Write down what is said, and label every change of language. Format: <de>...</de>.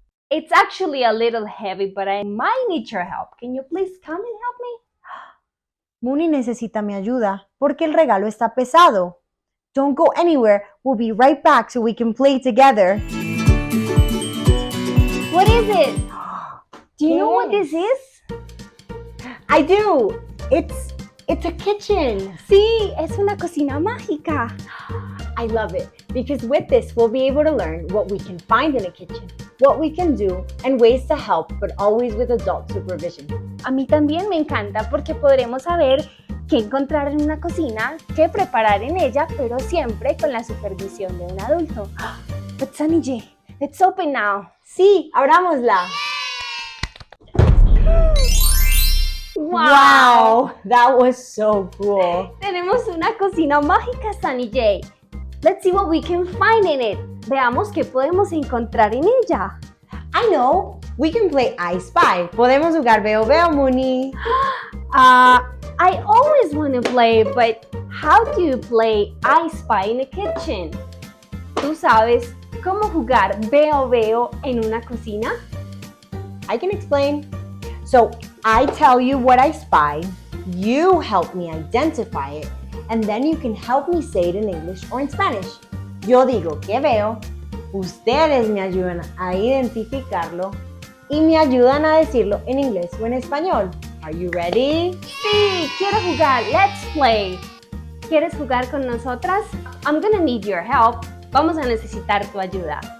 <en>It's actually a little heavy, but I might need your help. Can you please come and help me?</en> <es>Moony necesita mi ayuda porque el regalo está pesado.</es> <en>Don't go anywhere. We'll be right back so we can play together. What is it? Do you know what this is? I do. It's a kitchen.</en> <es>Sí, es una cocina mágica.</es> <en>I love it because with this we'll be able to learn what we can find in a kitchen, what we can do, and ways to help, but always with adult supervision.</en> <es>A mí también me encanta porque podremos saber qué encontrar en una cocina, qué preparar en ella, pero siempre con la supervisión de un adulto.</es> <en>But Sunny J, let's open now.</en> <es>Sí, abrámosla.</es> <en>Wow, that was so cool.</en> <es>Tenemos una cocina mágica, Sunny J.</es> <en>Let's see what we can find in it.</en> <es>Veamos qué podemos encontrar en ella.</es> <en>I know. We can play I Spy.</en> <es>Podemos jugar Veo Veo, Moony.</es> <en>I always want to play, but how do you play I Spy in a kitchen?</en> <es>¿Tú sabes cómo jugar Veo Veo en una cocina?</es> <en>I can explain. So, I tell you what I spy, you help me identify it, and then you can help me say it in English or in Spanish.</en> <es>Yo digo que veo, ustedes me ayudan a identificarlo y me ayudan a decirlo en inglés o en español.</es> <en>Are you ready?</en> <es>Sí, quiero jugar.</es> <en>Let's play.</en> <es>¿Quieres jugar con nosotras?</es> <en>I'm gonna need your help.</en> <es>Vamos a necesitar tu ayuda.</es>